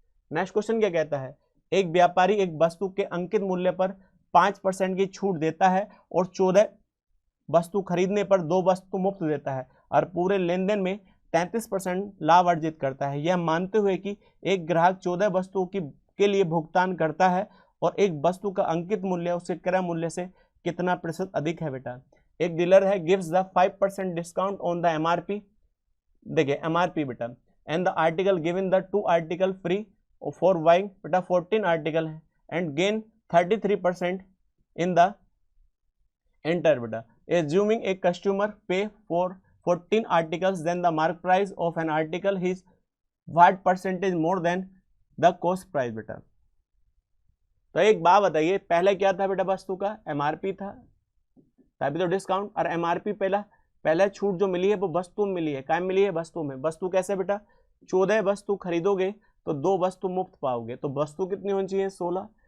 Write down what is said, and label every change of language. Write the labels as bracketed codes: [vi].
[hi] Next question क्या कहता है, एक व्यापारी एक वस्तु के अंकित मूल्य पर 5% की छूट देता है और 14 वस्तु खरीदने पर 2 वस्तु मुफ्त देता है और पूरे लेन देन में 33% लाभ अर्जित करता है, यह मानते हुए कि एक ग्राहक 14 वस्तुओं के लिए भुगतान करता है और एक वस्तु का अंकित मूल्य उसके क्रय मूल्य से कितना प्रतिशत अधिक है बेटा। [en] एक डीलर है gives the 5% discount on the MRP, देखिए एमआरपी बेटा, and the article given the 2 article free for buying बेटा 14 article है and gain 33% in the enter बेटा। Assuming a customer pay for 14 articles, then the mark price of an article is what percentage more than the cost price बेटा। [hi] तो एक बात बताइए, पहले क्या था बेटा वस्तु का एमआरपी था, तभी तो डिस्काउंट। और एमआरपी पहले छूट जो मिली है वो वस्तु में मिली है, क्या मिली है वस्तु में। वस्तु कैसे बेटा 14 वस्तु खरीदोगे तो 2 वस्तु मुफ्त पाओगे, तो वस्तु कितनी होनी चाहिए 16।